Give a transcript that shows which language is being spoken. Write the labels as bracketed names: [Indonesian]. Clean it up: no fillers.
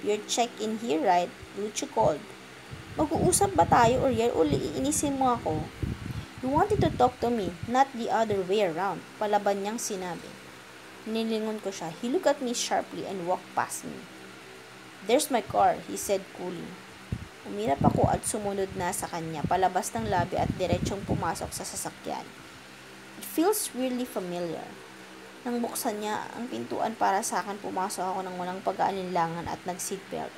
[English] You're check-in here, right? Lucio called. [Filipino] Mag-uusap ba tayo, Uriel? O iinisin mo ako? [English] You wanted to talk to me, not the other way around. [Filipino] Palaban niyang sinabi. Nilingon ko siya. [English] He looked at me sharply and walked past me. There's my car, he said coolly. [Filipino] Umirap ako at sumunod na sa kanya, palabas ng lobby at diretsong pumasok sa sasakyan. [English] It feels really familiar. [Filipino] Nang buksan niya ang pintuan para sa akin, pumasok ako ng walang pag-aalinlangan at nag-seatbelt.